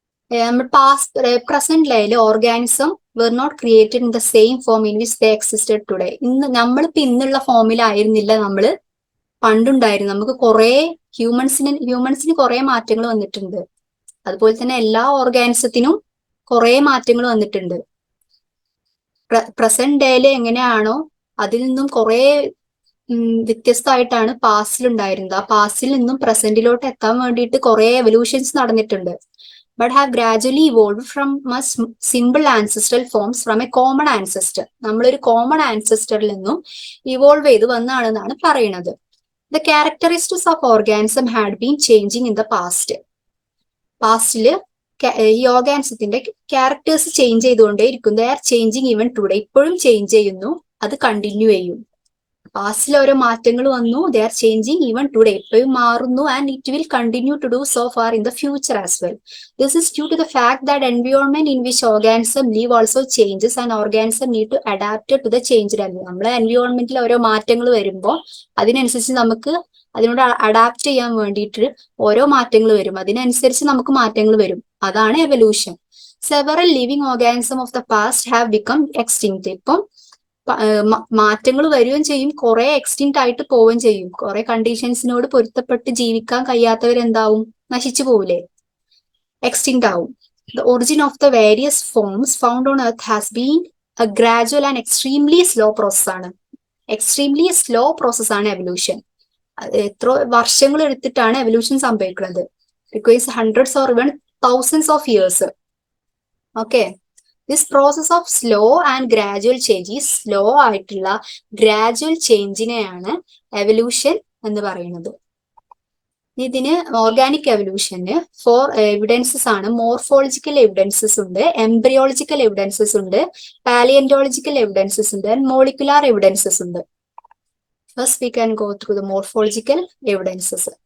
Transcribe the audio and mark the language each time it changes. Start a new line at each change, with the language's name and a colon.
Malayalam: നമ്മൾ
English: Present organism were not created in the same form in which they existed today.
Malayalam: നമ്മളിപ്പോ ഇന്നുള്ള ഫോമിലായിരുന്നില്ല നമ്മൾ പണ്ടുണ്ടായിരുന്നു. നമുക്ക് കുറെ ഹ്യൂമൻസിന് കുറെ മാറ്റങ്ങൾ വന്നിട്ടുണ്ട്. അതുപോലെ തന്നെ എല്ലാ ഓർഗാനിസത്തിനും കുറെ മാറ്റങ്ങൾ വന്നിട്ടുണ്ട്. പ്രസന്റ് ഡേയില് എങ്ങനെയാണോ അതിൽ നിന്നും കുറെ വ്യത്യസ്തമായിട്ടാണ് പാസ്റ്റിൽ ഉണ്ടായിരുന്നത്. ആ പാസ്റ്റിൽ നിന്നും പ്രസന്റിലോട്ട് എത്താൻ വേണ്ടിയിട്ട് കുറെ എവല്യൂഷൻസ് നടന്നിട്ടുണ്ട്.
English: but have gradually evolved from much simple ancestral forms from a common ancestor.
Malayalam: നമ്മളൊരു കോമൺ ആൻസെസ്റ്ററിൽ നിന്നും ഇവോൾവ് ചെയ്ത് വന്നാണെന്നാണ് പറയുന്നത്.
English: The characteristics of organism had been changing in the past.
Malayalam: പാസ്റ്റില് ഈ ഓർഗാനിസത്തിന്റെ characters change ചെയ്തുകൊണ്ടേയിരിക്കും.
English: They are changing even today.
Malayalam: ഇപ്പോഴും change ചെയ്യുന്നു, അത് continue ചെയ്യും. പാസ്റ്റിൽ ഓരോ മാറ്റങ്ങൾ വന്നു.
English: They are changing even today.
Malayalam: ഇപ്പോഴും മാറുന്നു
English: and it will continue to do so far in the future as well. This is due to the fact that environment in which organism live also changes and organism need to adapt to the changed environment.
Malayalam: നമ്മളെ എൻവയോൺമെന്റിൽ ഓരോ മാറ്റങ്ങൾ വരുമ്പോൾ അതിനനുസരിച്ച് നമുക്ക് അതിനോട് adapt ചെയ്യാൻ വേണ്ടിയിട്ട് ഓരോ മാറ്റങ്ങൾ വരും. അതിനനുസരിച്ച് നമുക്ക് മാറ്റങ്ങൾ വരും. അതാണ് evolution.
English: Several living organisms of the past have become extinct.
Malayalam: ഇപ്പം മാറ്റങ്ങൾ വരികയും ചെയ്യും, കുറെ എക്സ്റ്റിൻറ്റ് ആയിട്ട് പോവുകയും ചെയ്യും. കുറെ കണ്ടീഷൻസിനോട് പൊരുത്തപ്പെട്ട് ജീവിക്കാൻ കഴിയാത്തവരെന്താവും, നശിച്ചു പോവില്ലേ, എക്സ്റ്റിൻറ്റ് ആവും.
English: The origin of the various forms found on earth has been a gradual and extremely slow process ആണ്.
Malayalam: എക്സ്ട്രീംലി സ്ലോ പ്രോസസ് ആണ് എവല്യൂഷൻ. എത്ര വർഷങ്ങൾ എടുത്തിട്ടാണ് എവല്യൂഷൻ സംഭവിക്കുന്നത്.
English: Requires hundreds or even thousands of years. Okay, this process of slow and gradual change,
Malayalam: ഈ slow ആയിട്ടുള്ള gradual ചേഞ്ചിനെയാണ് evolution എന്ന് പറയുന്നത്. ഇതിന് ഓർഗാനിക് എവല്യൂഷന് 4 എവിഡൻസസ് ആണ്. മോർഫോളജിക്കൽ എവിഡൻസസ് ഉണ്ട്, എംബ്രിയോളജിക്കൽ എവിഡൻസസ് ഉണ്ട്, പാലിയന്റോളജിക്കൽ എവിഡൻസസ് ഉണ്ട്, ആൻഡ് മോളിക്കുലാർ എവിഡൻസസ് ഉണ്ട്.
English: First we can go through the morphological evidences.